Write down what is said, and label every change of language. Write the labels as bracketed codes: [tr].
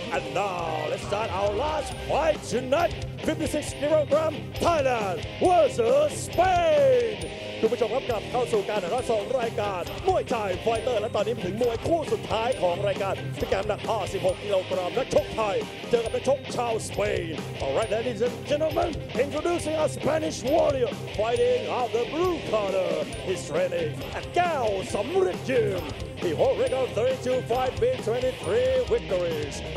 [en] And now let's start our last fight tonight. 56 kilogram Thailand versus Spain. [th] คุณผู้ชมครับกลับเข้าสู่การถ่ายทอดสดรายการมวยไทยไฟเตอร์และตอนนี้ถึงมวยคู่สุดท้ายของรายการพิกัดหนัก 56 กิโลกรัมนักชกไทยเจอกับนักชกชาวสเปน [en] Alright, ladies and gentlemen, introducing a Spanish warrior fighting out the blue corner. He's training at Gao Samrit Gym. He holds record 32 fight wins, 23 victories.